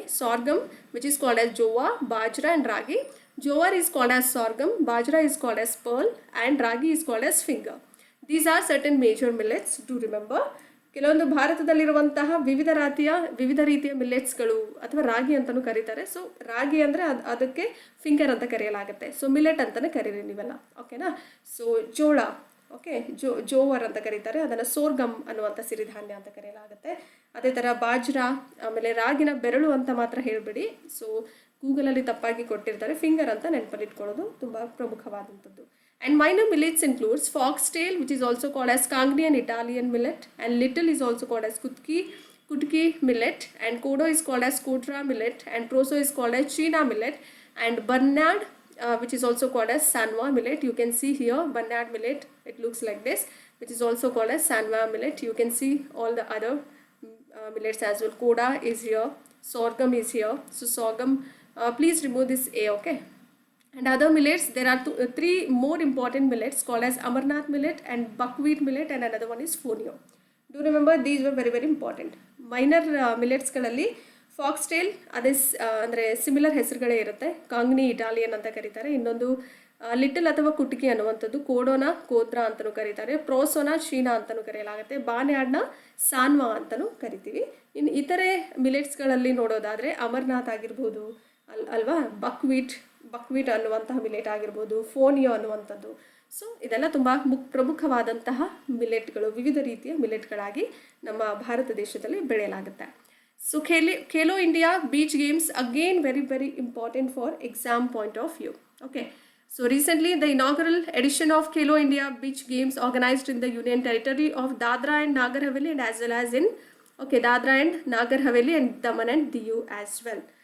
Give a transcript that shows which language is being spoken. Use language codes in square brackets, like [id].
[en] Sorghum, which is called as jowar, bajra and ragi. Jowar is called as sorghum, bajra is called as pearl, and ragi is called as finger. These are certain major millets, do remember. [kn] ಕೆಲವೊಂದು ಭಾರತದಲ್ಲಿರುವಂತಹ ವಿವಿಧ ರೀತಿಯ ಮಿಲ್ಲೆಟ್ಸ್ಗಳು ಅಥವಾ ರಾಗಿ ಅಂತಲೂ ಕರೀತಾರೆ. So ರಾಗಿ ಅಂದರೆ ಅದಕ್ಕೆ finger ಅಂತ ಕರೆಯಲಾಗುತ್ತೆ. ಸೊ ಮಿಲೆಟ್ ಅಂತಲೇ ಕರೀರಿ ನೀವೆಲ್ಲ, ಓಕೆನಾ. ಸೊ ಜೋಳ, ಓಕೆ, ಜೋವರ್ ಅಂತ ಕರೀತಾರೆ, ಅದನ್ನು ಸೋರ್ಗಮ್ ಅನ್ನುವಂಥ ಸಿರಿಧಾನ್ಯ ಅಂತ ಕರೆಯಲಾಗುತ್ತೆ. ಅದೇ ಥರ ಬಾಜ್ರಾ, ಆಮೇಲೆ ರಾಗಿನ ಬೆರಳು ಅಂತ ಮಾತ್ರ ಹೇಳಬೇಡಿ. ಸೊ ಗೂಗಲಲ್ಲಿ ತಪ್ಪಾಗಿ ಕೊಟ್ಟಿರ್ತಾರೆ, ಫಿಂಗರ್ ಅಂತ ನೆನಪಲ್ಲಿಟ್ಕೊಳ್ಳೋದು ತುಂಬ ಪ್ರಮುಖವಾದಂಥದ್ದು. [en] And minor millets includes foxtail, which is also called as Cangnian Italian millet, and little is also called as kutki millet, and kodo is called as kotra millet, and proso is called as China millet, and Barnard, which is also called as Sanwa millet. You can see here Barnard millet, it looks like this, which is also called as Sanwa millet. You can see all the other millets as well. Koda is here, sorghum is here. So sorghum, please remove this A, okay. And other millets, there are 3 more important millets called as Amarnath millet and buckwheat millet, and another one is Fonio. Do remember, these were very very important. [kn] Minor milletsಗಳಲ್ಲಿ foxtail ಅದೇ ಅಂದರೆ similar ಹೆಸರುಗಳೇ ಇರುತ್ತೆ. ಕಾಂಗ್ನಿ Italian ಅಂತ ಕರೀತಾರೆ. ಇನ್ನೊಂದು little ಅಥವಾ ಕುಟುಕಿ ಅನ್ನುವಂಥದ್ದು, ಕೋಡೋನ ಕೋದ್ರಾ ಅಂತಲೂ ಕರೀತಾರೆ, ಪ್ರೋಸೋನ ಶೀನಾ ಅಂತಲೂ ಕರೆಯಲಾಗುತ್ತೆ, ಬಾನ್ಯಾಡ್ನ ಸಾನ್ವಾ ಅಂತಲೂ ಕರಿತೀವಿ. ಇನ್ನು ಇತರೆ ಮಿಲೆಟ್ಸ್ಗಳಲ್ಲಿ ನೋಡೋದಾದರೆ ಅಮರ್ನಾಥ್ ಆಗಿರ್ಬೋದು ಅಲ್ವಾ, ಬಕ್ವೀಟ್ ಅನ್ನುವಂತಹ ಮಿಲೆಟ್ ಆಗಿರ್ಬೋದು, ಫೋನಿಯೋ ಅನ್ನುವಂಥದ್ದು. ಸೊ ಇದೆಲ್ಲ ತುಂಬ ಪ್ರಮುಖವಾದಂತಹ ಮಿಲೆಟ್ಗಳು, ವಿವಿಧ ರೀತಿಯ ಮಿಲೆಟ್ಗಳಾಗಿ ನಮ್ಮ ಭಾರತ ದೇಶದಲ್ಲಿ ಬೆಳೆಯಲಾಗುತ್ತೆ. [en] So Khelo India Beach Games again very very important for exam point of view. Okay, so recently the inaugural edition of Khelo India Beach Games organized in the Union Territory of Dadra and Nagar Haveli, and as well as in Dadra and Nagar Haveli and Daman and Diu as well.